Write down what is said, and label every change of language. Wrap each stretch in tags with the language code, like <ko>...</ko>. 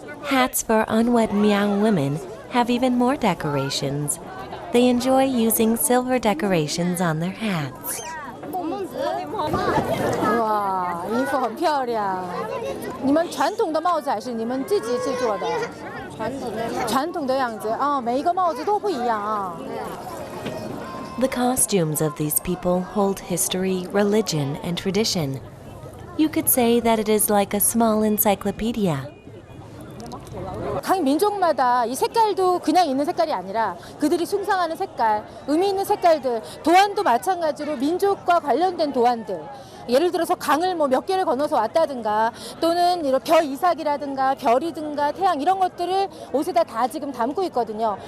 <en>Hats for unwed Miao women have even more decorations. They enjoy using silver decorations on their hats.</en> <zh>哇，衣服很漂亮。你们传统的帽子还是你们自己制作的？传统的样子啊，每一个帽子都不一样啊。</zh> <en>The costumes of these people hold history, religion, and tradition. You could say that it is like a small encyclopedia.</en> <ko>각 민족마다 이 색깔도 그냥 있는 색깔이 아니라 그들이 숭상하는 색깔, 의미 있는 색깔들, 도안도 마찬가지로 민족과 관련된 도안들. 예를 들어서 강을 뭐 몇 개를 건너서 왔다든가 또는 이런 별 이삭이라든가 별이든가 태양 이런 것들을 옷에다 다 지금 담고 있거든요.</ko>